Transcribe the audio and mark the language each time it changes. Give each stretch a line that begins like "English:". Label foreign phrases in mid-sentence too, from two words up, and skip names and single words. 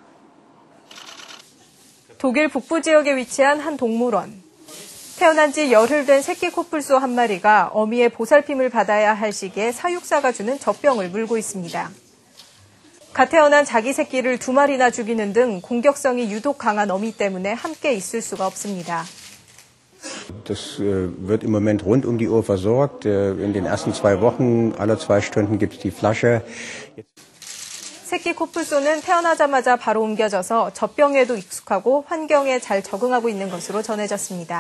Korean: 독일 북부 지역에 위치한 한 동물원. 태어난 지 열흘 된 새끼 코뿔소 한 마리가 어미의 보살핌을 받아야 할 시기에 사육사가 주는 젖병을 물고 있습니다. 갓 태어난 자기 새끼를 2마리나 죽이는 등 공격성이 유독 강한 어미 때문에 함께 있을 수가 없습니다.
German: Das wird im Moment rund um die Uhr versorgt. In den ersten 2 Wochen, alle 2 Stunden gibt es die Flasche.
Korean: 새끼 코뿔소는 태어나자마자 바로 옮겨져서 젖병에도 익숙하고 환경에 잘 적응하고 있는 것으로 전해졌습니다.